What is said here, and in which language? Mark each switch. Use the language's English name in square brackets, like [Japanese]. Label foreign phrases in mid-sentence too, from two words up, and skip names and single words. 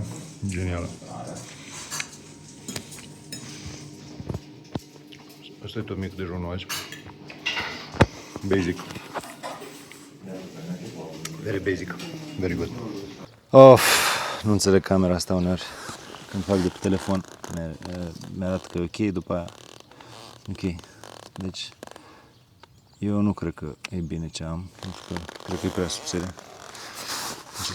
[Romanian] Genială. Asta e tot mic dejunul azi. [English] Basic. Very basic. Very good. [Romanian] Nu înțeleg camera asta uneori. Când fac de pe telefon, mi-arată că e ok, după aia ok. Deci, eu nu cred că e bine ce am, pentru că cred că e prea subțire.